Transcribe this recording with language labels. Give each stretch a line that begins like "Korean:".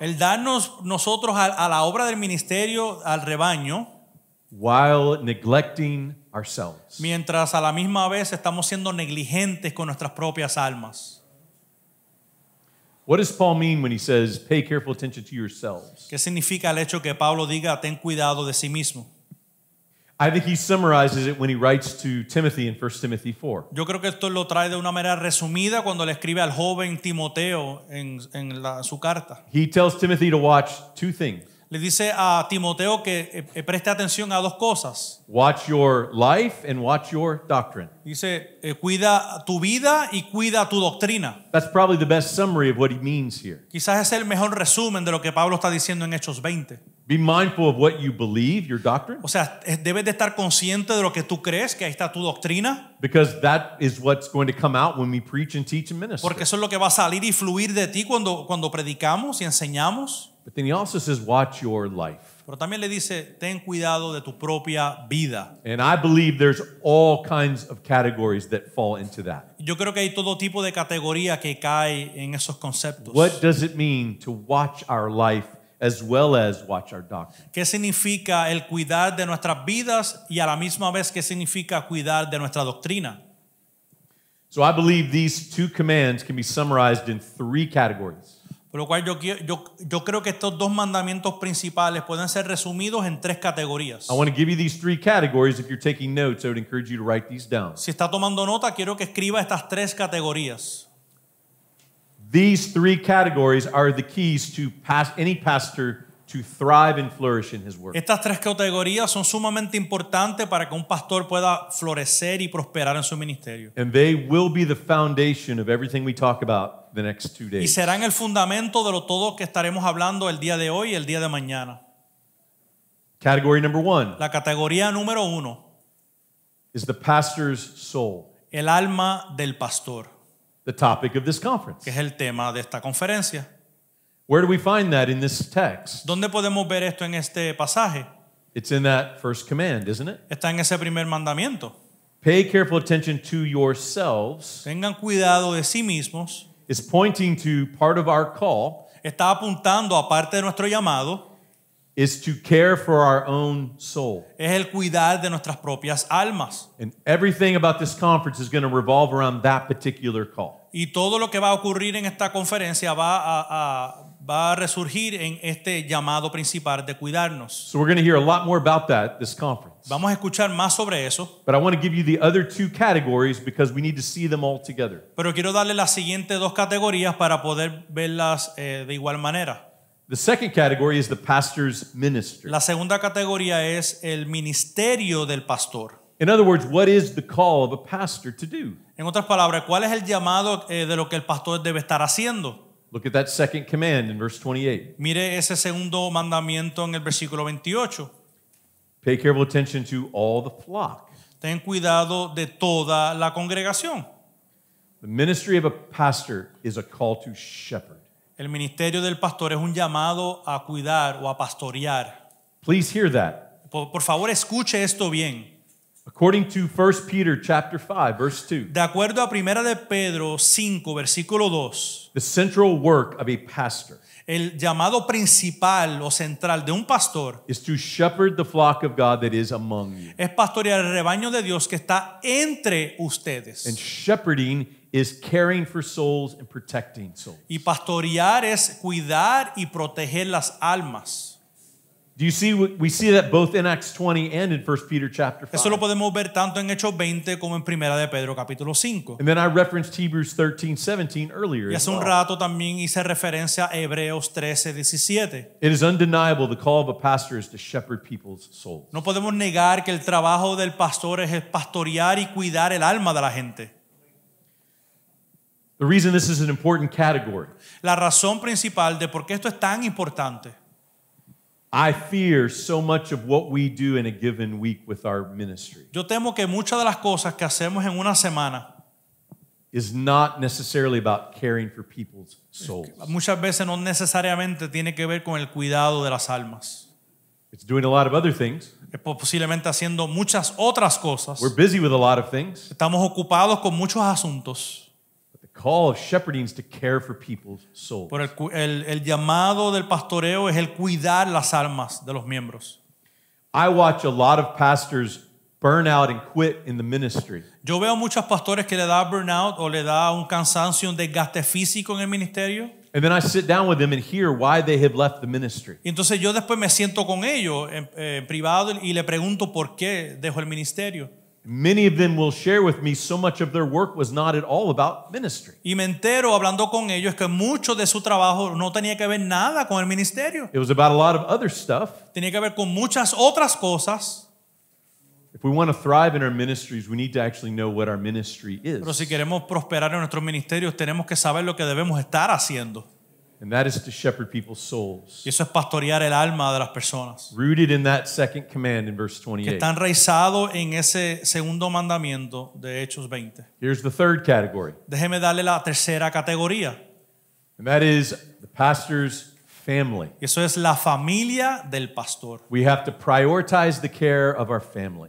Spanish: el darnos nosotros a la obra del ministerio, al rebaño,
English: while neglecting ourselves.
Spanish: mientras a la misma vez estamos siendo negligentes con nuestras propias almas.
English: What does Paul mean when he says, pay careful attention to yourselves?
Spanish: ¿Qué significa el hecho que Pablo diga ten cuidado de sí mismo?
English: I think he summarizes it when he writes to Timothy in 1 Timothy 4.
Spanish: Yo creo que esto lo trae de una manera resumida cuando le escribe al joven Timoteo en su carta.
English: He tells Timothy to watch two things.
Spanish: Le dice a Timoteo que preste atención a dos cosas.
English: Watch your life and watch your doctrine.
Spanish: Dice, cuida tu vida y cuida tu doctrina.
English: That's probably the best summary of what he means here.
Spanish: Quizás es el mejor resumen de lo que Pablo está diciendo en Hechos 20.
English: Be mindful of what you believe, your doctrine,
Spanish: O sea, debes de estar consciente de lo que tú crees, que ahí está tu doctrina,
English: because that is what's going to come out when we preach and teach and minister.
Spanish: porque eso es lo que va a salir y fluir de ti cuando predicamos y enseñamos.
English: But then he also says, watch your life.
Spanish: Pero también le dice, ten cuidado de tu propia vida.
English: And I believe there's all kinds of categories that fall into that.
Spanish: Yo creo que hay todo tipo de categoría que cae en esos conceptos.
English: What does it mean to watch our life as well as watch our doctrine?
Spanish: ¿Qué significa el cuidar de nuestras vidas y a la misma vez qué significa cuidar de nuestra doctrina?
English: So I believe these two commands can be summarized in three categories.
Spanish: Por lo cual yo creo que estos dos mandamientos principales pueden ser resumidos en tres categorías.
English: I want to give you these three categories. If you're taking notes, I would encourage you to write these down.
Spanish: Si está tomando nota, quiero que escriba estas tres categorías.
English: These three categories are the keys to any pastor to thrive and flourish in his work.
Spanish: Estas tres categorías son sumamente importantes para que un pastor pueda florecer y prosperar en su ministerio.
English: And they will be the foundation of everything we talk about the next 2
Spanish: Y
English: days.
Spanish: serán el fundamento de lo todo que estaremos hablando el día de hoy y el día de mañana.
English: Category number 1
Spanish: La categoría número 1,
English: is the pastor's soul,
Spanish: el alma del pastor,
English: the topic of this conference.
Spanish: que es el tema de esta conferencia.
English: Where do we find that in this text?
Spanish: ¿Dónde podemos ver esto en este pasaje?
English: It's in that first command, isn't it?
Spanish: Está en ese primer mandamiento.
English: Pay careful attention to yourselves.
Spanish: Tengan cuidado de sí mismos.
English: It's pointing to part of our call
Spanish: Está apuntando, aparte de nuestro llamado,
English: is to care for our own soul.
Spanish: es el cuidar de nuestras propias almas.
English: And everything about this conference is going to revolve around that particular call.
Spanish: Y todo lo que va a ocurrir en esta conferencia va a resurgir en este llamado principal de cuidarnos.
English: So we're going to hear a lot more about that this conference.
Spanish: Vamos a escuchar más sobre eso,
English: But I want to give you the other two categories because we need to see them all together.
Spanish: pero quiero darle las siguientes dos categorías para poder verlas de igual manera.
English: The second category is the pastor's ministry.
Spanish: La segunda categoría es el ministerio del pastor.
English: In other words, what is the call of a pastor to do?
Spanish: En otras palabras, ¿cuál es el llamado de lo que el pastor debe estar haciendo?
English: Look at that second command in verse 28.
Spanish: Mire ese segundo mandamiento en el versículo 28.
English: Pay careful attention to all the flock.
Spanish: Ten cuidado de toda la congregación.
English: The ministry of a pastor is a call to shepherd.
Spanish: El ministerio del pastor es un llamado a cuidar o a pastorear.
English: Please hear that.
Spanish: Por favor, escuche esto bien.
English: According to 1 Peter chapter 5, verse 2,
Spanish: De acuerdo a 1 de Pedro 5, versículo 2,
English: the central work of a pastor
Spanish: el llamado principal o central de un pastor
English: is to shepherd the flock of God that is among you.
Spanish: es pastorear el rebaño de Dios que está entre
English: And
Spanish: ustedes.
English: shepherding is caring for souls and protecting souls.
Spanish: Y pastorear es cuidar y proteger las almas.
English: Do you see? We see that both in Acts 20 and in 1 Peter chapter 5.
Spanish: Eso lo podemos ver tanto en Hechos 20 como en Primera de Pedro capítulo 5.
English: And then I referenced Hebrews 13:17 earlier.
Spanish: Y
English: as
Spanish: hace un
English: well.
Spanish: rato también hice referencia a Hebreos 13:17.
English: It is undeniable the call of a pastor is to shepherd people's souls.
Spanish: No podemos negar que el trabajo del pastor es el pastorear y cuidar el alma de la gente.
English: The reason this is an important category,
Spanish: La razón principal de por qué esto es tan importante.
English: I fear so much of what we do in a given week with our ministry
Spanish: Yo temo que muchas de las cosas que hacemos en una semana
English: is not necessarily about caring for people's souls.
Spanish: muchas veces no necesariamente tiene que ver con el cuidado de las almas.
English: It's doing a lot of other things.
Spanish: Es posiblemente haciendo muchas otras cosas.
English: We're busy with a lot of things.
Spanish: Estamos ocupados con muchos asuntos.
English: But the call of shepherding is to care for people's souls.
Spanish: Por el llamado del pastoreo es el cuidar las almas de los miembros.
English: I watch a lot of pastors burn out and quit in the ministry.
Spanish: Yo veo muchos pastores que le da burnout o le da un cansancio, un desgaste físico en el ministerio.
English: And then I sit down with them and hear why they have left the ministry.
Spanish: Y entonces yo después me siento con ellos en privado y le pregunto por qué dejó el ministerio.
English: Many of them will share with me so much of their work was not at all about ministry.
Spanish: Y me entero hablando con ellos que mucho de su trabajo no tenía que ver nada con el ministerio.
English: It was about a lot of other stuff.
Spanish: Tenía que ver con muchas otras cosas.
English: If we want to thrive in our ministries, we need to actually know what our ministry is.
Spanish: Pero si queremos prosperar en nuestros ministerios, tenemos que saber lo que debemos estar haciendo.
English: And that is to shepherd people's souls.
Spanish: Y eso es pastorear el alma de las personas.
English: Rooted in that second command in verse
Spanish: Que
English: 28.
Spanish: están enraizados en ese segundo mandamiento de Hechos 20.
English: Here's the third category,
Spanish: Déjeme darle la tercera categoría.
English: and that is the pastor's family.
Spanish: Y eso es la familia del pastor.
English: We have to prioritize the care of our family.